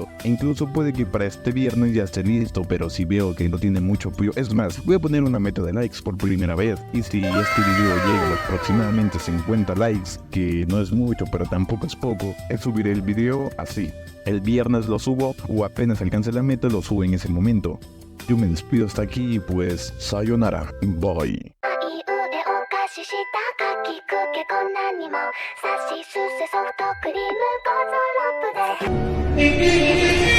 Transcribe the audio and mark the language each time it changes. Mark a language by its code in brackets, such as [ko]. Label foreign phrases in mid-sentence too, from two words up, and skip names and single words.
[es] E incluso puede que para este viernes ya esté listo, pero si veo que no tiene mucho apoyo, es más, voy a poner una meta de likes por primera vez. Y si este video llega a aproximadamente 50 likes, que no es mucho pero tampoco es poco, subiré el video así. El viernes lo subo o apenas alcance la meta lo subo en ese momento. Yo me despido hasta aquí y pues sayonara, bye. [ja] あいうえお菓子したかきくけこんなにもさしすせソフトクリームゴーゾロップで